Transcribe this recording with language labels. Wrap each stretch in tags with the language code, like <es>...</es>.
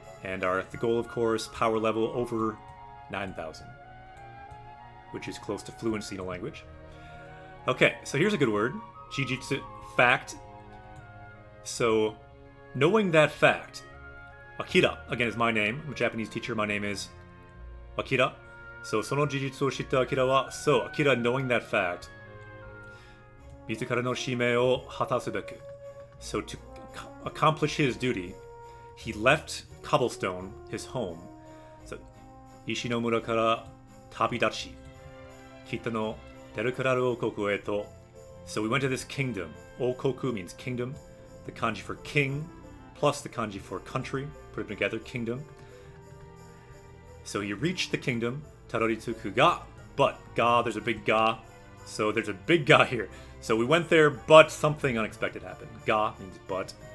<en>And the goal, of course, power level over 9,000, which is close to fluency in a language. Okay, so here's a good word. Jijitsu, fact. So, knowing that fact, Akira, again, is my name. I'm a Japanese teacher. My name is Akira. So,</en> <ja>その事実を知った Akira は、</ja> <en>so, Akira, knowing that fact,</en> <ja>自らの使命を果たすべく.</ja> <en>So, to accomplish his duty, he left Cobblestone, his home.</en> <ja>So, 石の村から旅立ち、北のデルクラル王国へと.</ja> <en>So, we went to this kingdom. Okoku means kingdom. The kanji for king, plus the kanji for country. Put them together, kingdom. So he reached the kingdom, Taroritsuku ga, but ga, there's a big ga. So there's a big ga here. So we went there, but something unexpected happened. Ga means but.</en>